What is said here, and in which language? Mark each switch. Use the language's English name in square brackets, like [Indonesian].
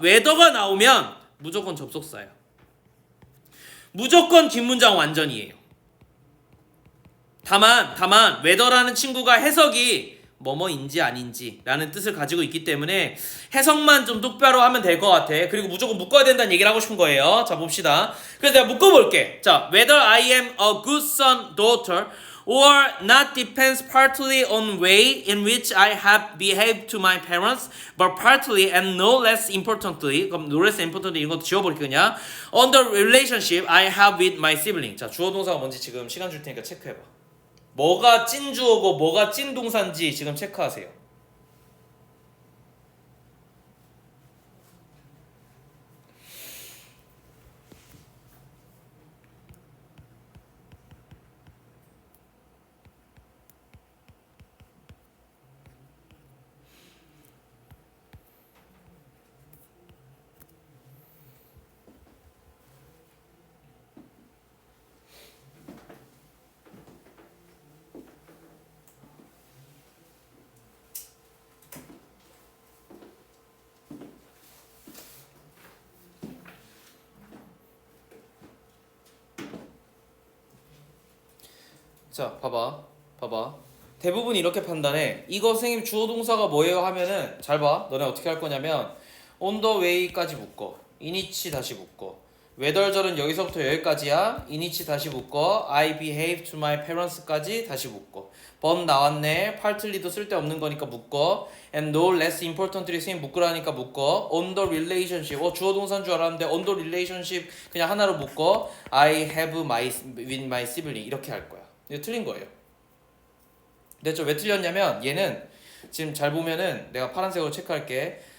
[Korean] whether가 나오면 무조건 접속사예요. 무조건 긴 문장 완전이에요. 다만 whether라는 친구가 해석이 뭐뭐인지 아닌지 라는 뜻을 가지고 있기 때문에 해석만 좀 똑바로 하면 될 것 같아. 그리고 무조건 묶어야 된다는 얘기를 하고 싶은 거예요. 자 봅시다. 그래서 내가 묶어볼게. 자 [English] whether I am a good son, daughter or not depends partly on way in which I have behaved to my parents but partly and no less importantly [Korean] 그럼 [English] no less importantly [Korean] 이런 것도 지워버릴게 그냥 [English] on the relationship I have with my sibling. [Korean] 자 주어 동사가 뭔지 지금 시간 줄 테니까 체크해봐. 뭐가 찐 주어고 뭐가 찐 동사인지 지금 체크하세요. 자 봐봐 대부분 이렇게 판단해. 이거 선생님 주어 동사가 뭐예요 하면은 잘 봐. 너네 어떻게 할 거냐면 [English] on the way까지 [Korean] 묶어 in which 다시 묶어 whether절은 여기서부터 여기까지야. in which 다시 묶어 [English] I behave to my parents까지 [Korean] 다시 묶어 but 나왔네. partly도 쓸데없는 거니까 묶어 [English] and no less importantly [Korean] 선생님 묶으라니까 묶어 on the relationship 주어 동사인 줄 알았는데 on the relationship 그냥 하나로 묶어 [English] I have with my sibling [Korean] 이렇게 할 거야. 이거 틀린 거예요. 근데 왜 틀렸냐면 얘는 지금 잘 보면은 내가 파란색으로 체크할게.